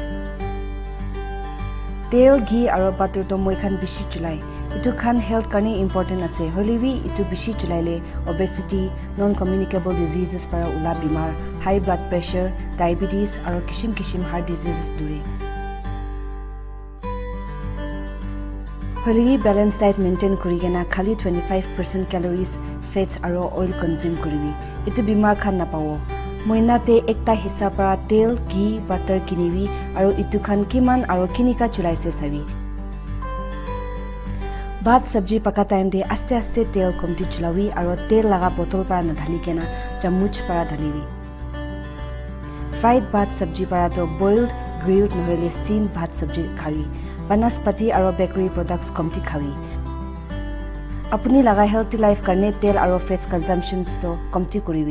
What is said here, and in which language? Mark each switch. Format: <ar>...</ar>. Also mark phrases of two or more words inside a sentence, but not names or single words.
<nag>Tel ghee aro butter to moi khan bishi chulai. Itu khan health karne important ase. Holiwi itu bishi chulai le obesity,</nag> <en>non-communicable diseases</en> <nag>para ula bimar,</nag> <en>high blood pressure,</en> <nag>diabetes aro kishim</nag> <en>heart diseases</en> <nag>dure. Holiwi</nag> <en>balanced diet maintain</en> <nag>kurigena khali 25%</nag> <en>calories, fats</en> <nag>aro</nag> <en>oil consume</en> <nag>kuriwi. Itu bimar khan na pawo. Moina te ekta hissa para tel, ghee, butter kiniwi aro itu khan kiman aro kinika chulai se sabi. Bhat sabji paka time de aste aste tel komti chulawi aro tel laga bottle para na dhali kena chamuch para dhaliwi. Fried bhat sabji para to</nag> <en>boiled, grilled</en> <nag>nohele steamed bhat sabji khawi. Vanaspati aro</nag> <en>bakery products</en> <nag>komti khawi. Apuni laga</nag> <en>healthy life</en> <nag>karne tel aro</nag> <en>fats consumption</en> <nag>so komti kuriwi.</nag>